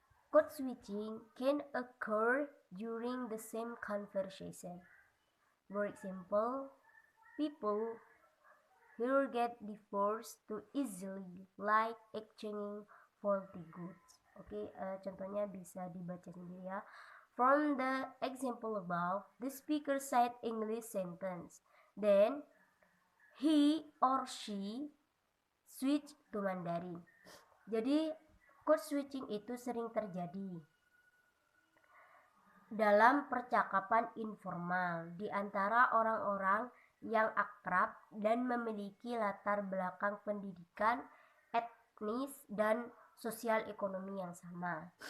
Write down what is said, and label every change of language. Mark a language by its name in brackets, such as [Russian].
[English] Code switching can occur during the same conversation. For example, people who get divorced too easily, like exchanging faulty goods. [Indonesian] Oke, contohnya bisa dibaca sendiri ya. [English] From the example above, the speaker said English sentence. Then he or she switch to Mandarin. [Indonesian] Jadi code switching itu sering terjadi dalam percakapan informal di antara orang-orang yang akrab dan memiliki latar belakang pendidikan, etnis, dan sosial ekonomi yang sama.